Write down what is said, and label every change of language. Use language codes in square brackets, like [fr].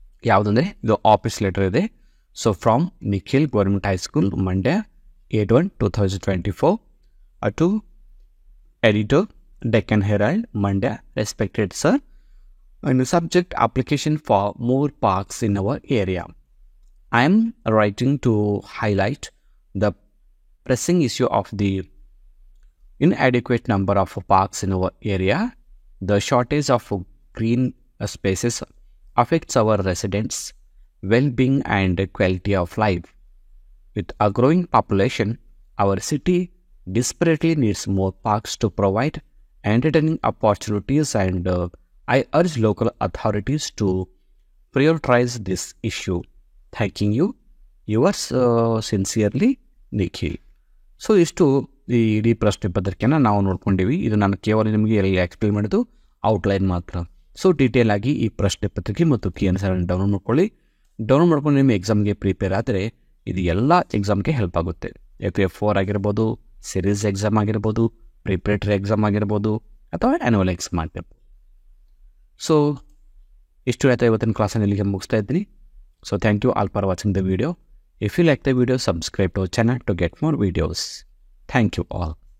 [kn] ಯಾವುದಂದರೆ ಇದು office letter ಇದೆ. [en] So from Nikhil government high school Mandya 8/1/2024 to editor Deccan Herald Mandya, respected sir, and subject application for more parks in our area. I am writing to highlight the pressing issue of the inadequate number of parks in our area. The shortage of green spaces affects our residents well-being and quality of life. With a growing population, our city desperately needs more parks to provide entertaining opportunities, and I urge local authorities to prioritize this issue. Thanking you. Yours sincerely, Nikhil. [kn] So ಇಷ್ಟು ಈ ಇಡೀ ಪ್ರಶ್ನೆ ಪತ್ರಿಕೆನ ನಾವು ನೋಡ್ಕೊಂಡಿವಿ. ಇದು ನಾನು ಕೇವಲ ನಿಮಗೆ ಎಲ್ಲ ಎಕ್ಸ್ಪ್ಲೇನ್ ಮಾಡಿದ್ದು ಔಟ್ಲೈನ್ ಮಾತ್ರ. ಸೊ ಡೀಟೇಲ್ ಆಗಿ ಈ ಪ್ರಶ್ನೆ ಪತ್ರಿಕೆ ಮತ್ತು ಕೀ ಆನ್ಸರ್ ಡೌನ್ಲೋಡ್ ಮಾಡ್ಕೊಳ್ಳಿ. ಡೌನ್ಲೋಡ್ ಮಾಡ್ಕೊಂಡು ನಿಮ್ಮ ಎಕ್ಸಾಮ್ಗೆ ಪ್ರಿಪೇರ್ ಆದರೆ ಇದು ಎಲ್ಲ ಎಕ್ಸಾಮ್ಗೆ ಹೆಲ್ಪ್ ಆಗುತ್ತೆ. FF4 ಆಗಿರ್ಬೋದು, ಸಿರೀಸ್ ಎಕ್ಸಾಮ್ ಆಗಿರ್ಬೋದು, ಪ್ರಿಪ್ರೇಟರಿ ಎಕ್ಸಾಮ್ ಆಗಿರ್ಬೋದು, ಅಥವಾ ಆ್ಯನ್ಯುವಲ್ ಎಕ್ಸಾಮ್ ಆಗಿರ್ಬೋದು. ಸೊ ಇಷ್ಟು ಹೇಳ್ತಾ ಇವತ್ತಿನ ಕ್ಲಾಸನ್ನು ಇಲ್ಲಿಗೆ ಮುಗಿಸ್ತಾ ಇದ್ದೀನಿ. [en] So thank you all for watching the video. If you like the video, subscribe to our channel to get more videos. Thank you all.